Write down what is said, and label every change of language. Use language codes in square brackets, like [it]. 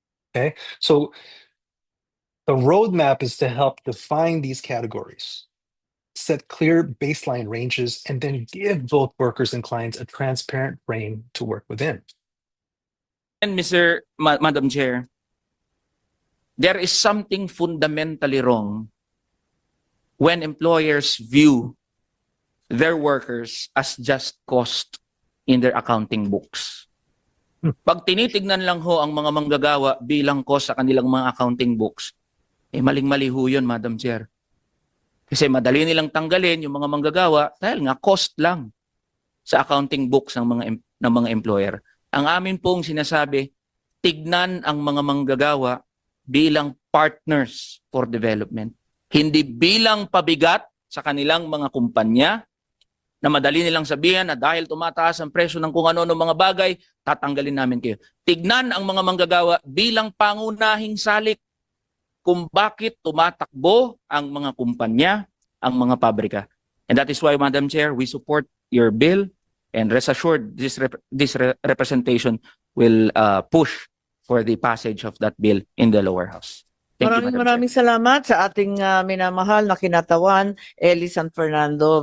[en] Okay, so the roadmap is to help define these categories, set clear baseline ranges, and then give both workers and clients a transparent frame to work within. And Madam Chair, there is something fundamentally wrong when employers view their workers as just cost in their accounting books. [tl] Pag tinitignan lang ho ang mga manggagawa bilang cost sa kanilang mga accounting books, maling-mali ho yun, Madam Chair. Kasi madali nilang tanggalin yung mga manggagawa dahil nga cost lang sa accounting books ng mga employer. Ang amin pong sinasabi, tignan ang mga manggagawa bilang [en] partners for development. [tl] Hindi bilang pabigat sa kanilang mga kumpanya na madali nilang sabihan na dahil tumataas ang presyo ng kung ano-ano mga bagay, tatanggalin namin kayo. Tignan ang mga manggagawa bilang pangunahing salik kung bakit tumatakbo ang mga kumpanya, ang mga pabrika. [en] And that is why, Madam Chair, we support your bill, and rest assured this representation will push for the passage of that bill in the lower house. Thank you, Madam Chair. [tl] Maraming salamat sa ating minamahal na kinatawan, Eli San Fernando.